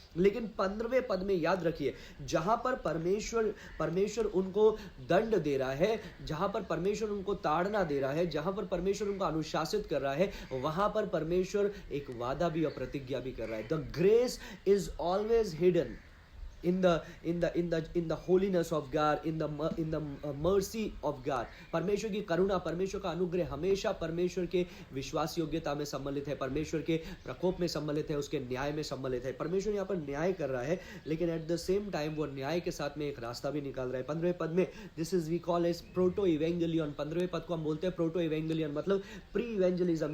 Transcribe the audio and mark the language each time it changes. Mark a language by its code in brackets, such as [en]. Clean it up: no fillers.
[hi] लेकिन 15वें पद में याद रखिए, जहां पर परमेश्वर उनको दंड दे रहा है, जहां पर परमेश्वर उनको ताड़ना दे रहा है, जहां पर परमेश्वर उनको अनुशासित कर रहा है, वहां पर परमेश्वर एक वादा भी और प्रतिज्ञा भी कर रहा है। [en] The grace is always hidden, in the holiness of God, in the mercy of God. [hi] परमेश्वर की करुणा, परमेश्वर का अनुग्रह हमेशा परमेश्वर के विश्वास योग्यता में सम्मिलित है, परमेश्वर के प्रकोप में सम्मिलित है, उसके न्याय में सम्मिलित है। परमेश्वर यहाँ पर न्याय कर रहा है, लेकिन [en] at the same time [hi] वो न्याय के साथ में एक रास्ता भी निकाल रहा है। 15वें पद में [en] This is we call as protoevangelium. [hi] 15वें पद को हम बोलते हैं प्रोटो इवेंगेलियन, मतलब प्री इवेंजलिज्म।